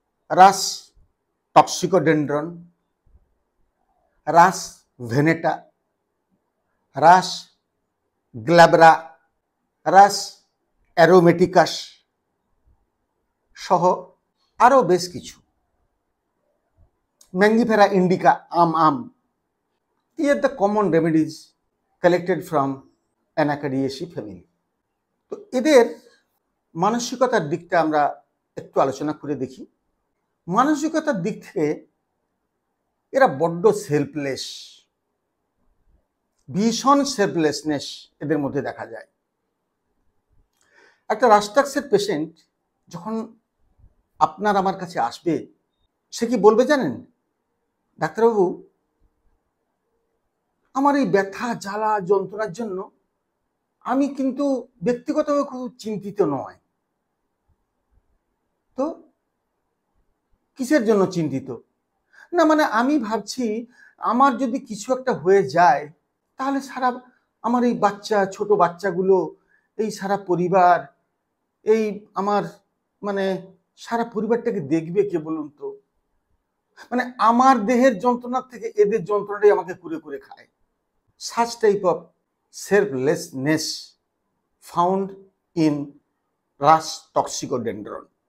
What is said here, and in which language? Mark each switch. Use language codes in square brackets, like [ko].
[bn] রাস টক্সিকোডেন্ড্রন, রাস ভেনেটা, রাস গ্ল্যাব্রা, রাস অ্যারোমেটিকাস সহ আরও বেশ কিছু। Mangifera indica, um. [en] These are the common remedies collected from Anacardiaceae family. [bn] তো এদের মানসিকতার দিকটা আমরা একটু আলোচনা করে দেখি। মানসিকতার দিক থেকে এরা বড্ড সেলফলেস, ভীষণ সেলফলেসনেস এদের মধ্যে দেখা যায়। একটা রাস্টাক্সের পেশেন্ট যখন আপনার আমার কাছে আসবে, সে কি বলবে জানেন? ডাক্তারবাবু, আমার এই ব্যথা জ্বালা যন্ত্রণার জন্য আমি কিন্তু ব্যক্তিগতভাবে খুব চিন্তিত নয়। তো কিসের জন্য চিন্তিত? না, মানে আমি ভাবছি আমার যদি কিছু একটা হয়ে যায় তাহলে সারা আমার এই বাচ্চা, ছোট বাচ্চাগুলো, এই সারা পরিবার, এই আমার মানে সারা পরিবারটাকে দেখবে কে বলুন তো? মানে আমার দেহের যন্ত্রণার থেকে এদের যন্ত্রণাটাই আমাকে কুরে কুরে খায়। [en] Such type of selflessness found in Rhus toxicodendron.